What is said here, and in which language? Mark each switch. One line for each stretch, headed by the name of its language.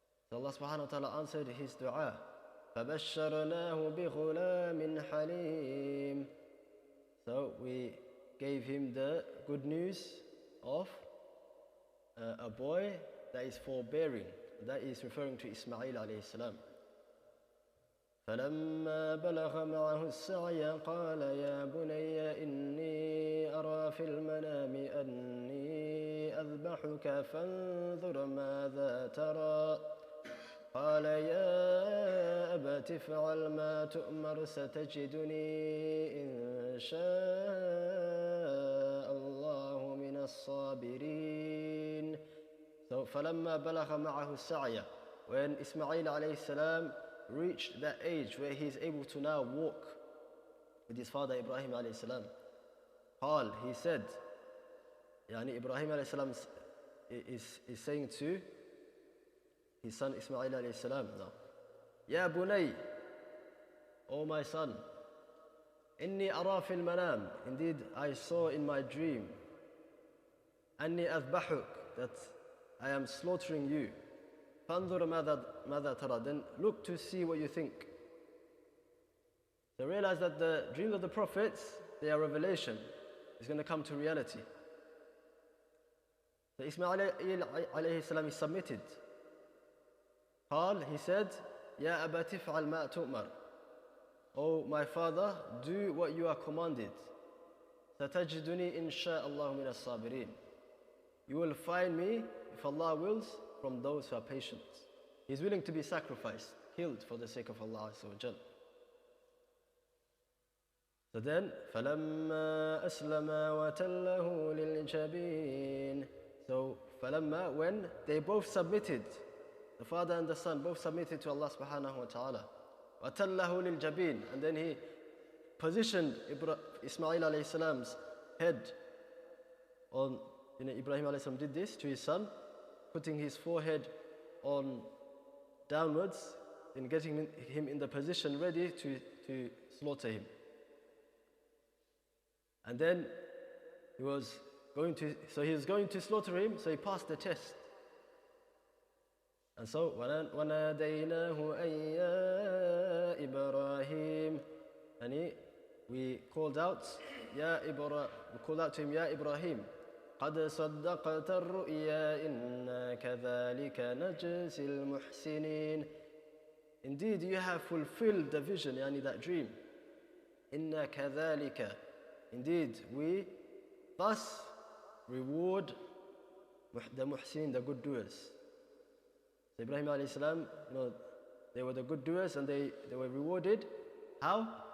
English: So Allah subhanahu wa ta'ala answered his dua.
Arabic: فَبَشَّرْنَاهُ بِغُلَامٍ حَلِيمٍ.
English: So we gave him the good news of a boy that is forbearing. That is referring to Ismail alayhi salam.
Arabic: فلما بلغ معه السعي قال يا بني إني أرى في المنام أني أذبحك فانظر ماذا ترى قال يا أبت افعل ما تؤمر ستجدني إن شاء الله من الصابرين.
English: So
Arabic: فلما بلغ معه السعي,
English: when Ismail alayhi salam reached that age where he is able to now walk with his father Ibrahim alayhi salam, قال, he said, يعني Ibrahim alayhi salam is saying to his son Ismail alayhi salam now,
Arabic: Ya bunay,
English: O my son,
Arabic: inni ara fil manam,
English: indeed I saw in my dream,
Arabic: anni azbahuk,
English: that I am slaughtering you.
Arabic: فانظر ماذا ترى,
English: then look to see what you think. So realize that the dreams of the prophets, they are revelation. It's going to come to reality. So Ismail alayhi salam is submitted.
Arabic: قال,
English: he said,
Arabic: يا أبت افعل ما تؤمر.
English: Oh my father, do what you are commanded.
Arabic: ستجدني إن شاء الله من الصابرين.
English: You will find me, if Allah wills, from those who are patient. He's willing to be sacrificed, killed for the sake of Allah Azza wa Jal. So then,
Arabic: فَلَمَّا أَسْلَمَا وَتَلَّهُ لِلْجَبِينِ.
English: So, فَلَمَّا, when they both submitted, the father and the son both submitted to Allah subhanahu wa ta'ala.
Arabic: وَتَلَّهُ لِلْجَبِينِ.
English: And then he positioned Ismail alayhi salam's head on, Ibrahim alayhi salam did this to his son, putting his forehead on downwards and getting him in the position ready to slaughter him. And then he was going to slaughter him, so he passed the test. And so,
Arabic: وَنَادَيْنَاهُ أَيْ يَا إِبْرَاهِيمُ,
English: and we called out to him, Ya Ibrahim,
Arabic: قد صدقت الرؤيا إنا كذلك نجزي المحسنين.
English: Indeed, you have fulfilled the vision, that dream.
Arabic: إنا كذلك.
English: Indeed, we thus reward the muhsin, the good doers. So Ibrahim alayhi salam, they were the good doers and they were rewarded. How?